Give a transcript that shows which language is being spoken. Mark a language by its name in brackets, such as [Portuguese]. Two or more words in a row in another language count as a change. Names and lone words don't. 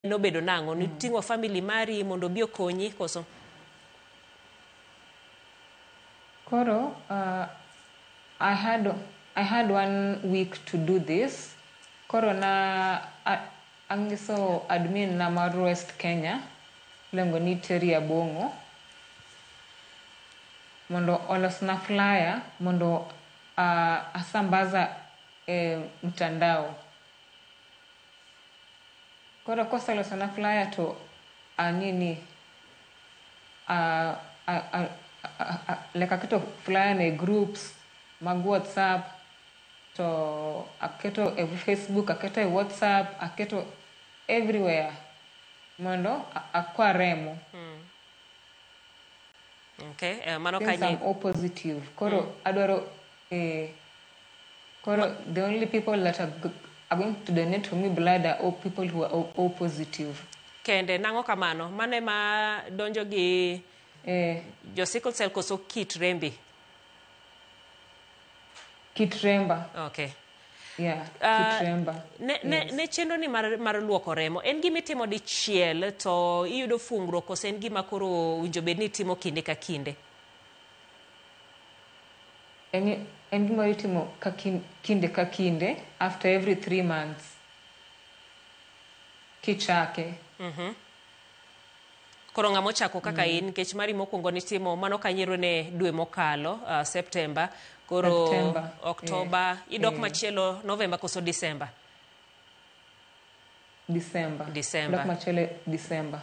[Luo (Kenya and Tanzania)] no bedo nango ni ting'o family mari mondo bi okonyi koso? Koro, [English] I had 1 week to do this. [Luo (Kenya and Tanzania)] Koro na angiso admin na mar West Kenya lengo ni Terry Abongo mondo olosna flyer mondo [Swahili] asambaza mtandao. [Luo (Kenya and Tanzania)] Koro kosa losna flyer to like aketo flyer ne groups mag WhatsApp, to aketo Facebook, aketo WhatsApp, aketo everywhere mondo akwaremo. Okay, mano [English] since I'm O positive. [Luo (Kenya and Tanzania)] Koro adwaro koro [English] the only people that are going to donate for me blood are all people who are O positive. [Luo (Kenya and Tanzania)] Kende nango kamano mane ma donjo gi jo [English] sickle cell [Luo (Kenya and Tanzania)] koso kit rembi? Kit remba. Okay. Yeah, kit remba. Ne chenro ni mar luoko remo en gima itimo dichiel to iyudo fungro koso en gima koro winjo bed ni timo kinde ka kinde? En gima itimo kinde ka kinde [English] after every 3 months. [Luo (Kenya and Tanzania)] Kichake. Koro ng'amo chako kaka in kech mari mokwongo ni timo mano kanyiero ne dwe mokalo September, koro September, October, idok machielo November koso December? December. Dok machielo December.